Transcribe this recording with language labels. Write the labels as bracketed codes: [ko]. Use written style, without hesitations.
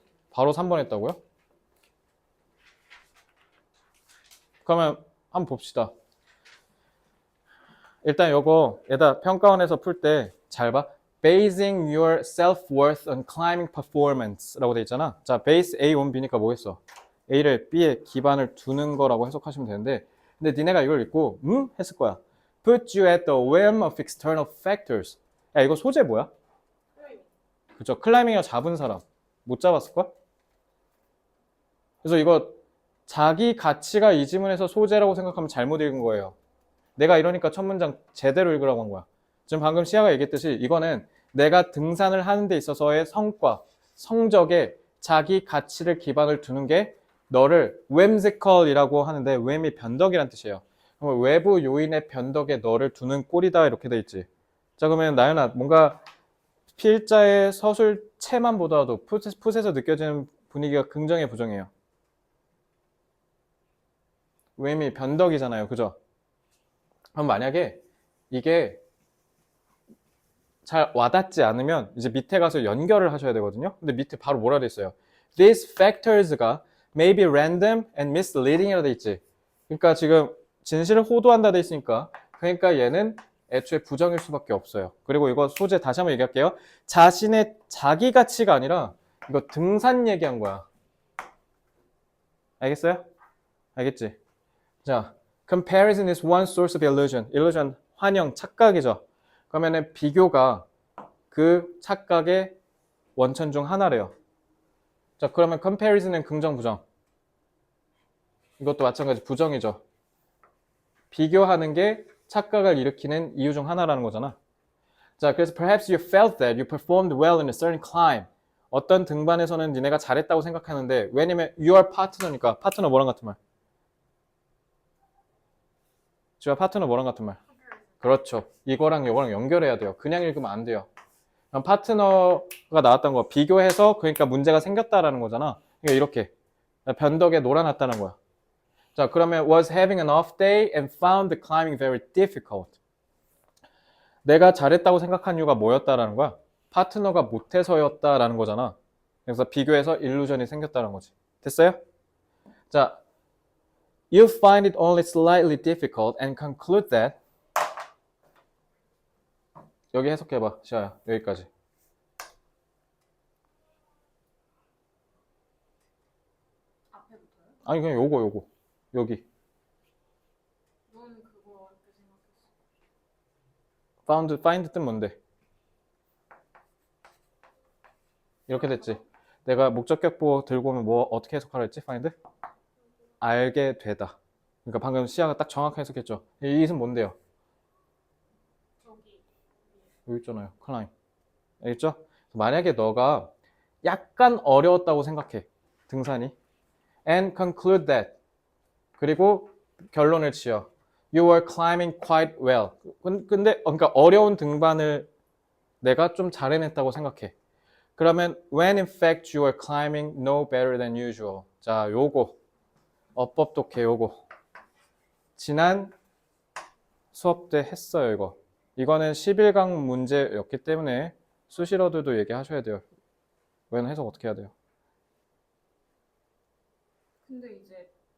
[ko] 바로 3번 했다고요? 그러면 한번 봅시다. 일단 요거 얘다 평가원에서 풀 때 잘 봐. [en] Basing your self-worth on climbing performance라고 [ko] 돼 있잖아. 자, [en] base A on B [ko] 니까 뭐겠어? A를 B에 기반을 두는 거라고 해석하시면 되는데, 근데 니네가 이걸 읽고 했을 거야. [en] Put you at the whim of external factors. [ko] 야, 이거 소재 뭐야? 그죠? 클라이밍을 잡은 사람 못 잡았을걸? 그래서 이거 자기 가치가 이 지문에서 소재라고 생각하면 잘못 읽은 거예요. 내가 이러니까 첫 문장 제대로 읽으라고 한 거야. 지금 방금 시아가 얘기했듯이 이거는 내가 등산을 하는 데 있어서의 성과, 성적에 자기 가치를 기반을 두는 게 너를 whimsical이라고 하는데 whim이 변덕이란 뜻이에요. 그럼 외부 요인의 변덕에 너를 두는 꼴이다 이렇게 돼 있지. 자, 그러면 나연아, 뭔가 필자의 서술체만 보더라도 풋에서 느껴지는 분위기가 긍정해 부정해요? whim이 변덕이잖아요. 그죠? 그럼 만약에 이게 잘 와닿지 않으면 이제 밑에 가서 연결을 하셔야 되거든요. 근데 밑에 바로 뭐라 돼 있어요? [en] These factors가 may be random and misleading이라 [ko] 돼 있지. 그러니까 지금 진실을 호도한다 돼 있으니까 그러니까 얘는 애초에 부정일 수밖에 없어요. 그리고 이거 소재 다시 한번 얘기할게요. 자신의 자기 가치가 아니라 이거 등산 얘기한 거야. 알겠어요? 알겠지? [en] 자, comparison is one source of illusion. [ko] illusion, 환영, 착각이죠. 그러면은 비교가 그 착각의 원천 중 하나래요. 자, 그러면 comparison은 긍정, 부정. 이것도 마찬가지 부정이죠. 비교하는 게 착각을 일으키는 이유 중 하나라는 거잖아. 자, 그래서 [en] perhaps you felt that you performed well in a certain climb. [ko] 어떤 등반에서는 니네가 잘했다고 생각하는데 왜냐면 [en] your partner [ko] 니까 파트너 뭐랑 같은 말? 지금 파트너 뭐랑 같은 말? 그렇죠. 이거랑 이거랑 연결해야 돼요. 그냥 읽으면 안 돼요. 그럼 파트너가 나왔던 거 비교해서 그러니까 문제가 생겼다라는 거잖아. 그러니까 이렇게 변덕에 놀아놨다는 거야. [en] 자, 그러면 was having an off day and found the climbing very difficult. [ko] 내가 잘했다고 생각한 이유가 뭐였다라는 거야? 파트너가 못해서였다라는 거잖아. 그래서 비교해서 일루전이 생겼다는 거지. 됐어요? [en] 자, you find it only slightly difficult and conclude that [ko] 여기 해석해봐, 시아야. 여기까지. 앞에부터요? 아니, 그냥 요거. 여기. 너는 그거 어렵게 생각했어. find 뜻 뭔데? 이렇게 됐지. 내가 목적격보 들고 오면 뭐 어떻게 해석하라 했지? find? 알게 되다. 그러니까 방금 시아가 딱 정확하게 해석했죠. 이 뜻은 뭔데요? 저기 여기 있잖아요. climb. 알겠죠? 만약에 너가 약간 어려웠다고 생각해. 등산이. [en] And conclude that. [ko] 그리고 결론을 지어. [en] You were climbing quite well. [ko] 근데 그러니까 어려운 등반을 내가 좀 잘 해냈다고 생각해. [en] 그러면 when in fact you were climbing no better than usual. [ko] 자, 요거. 어법 독해 요거. 지난 수업 때 했어요, 이거. 이거는 11강 문제였기 때문에 수시러들도 얘기하셔야 돼요. 왜냐면 해석 어떻게 해야 돼요? 근데 이제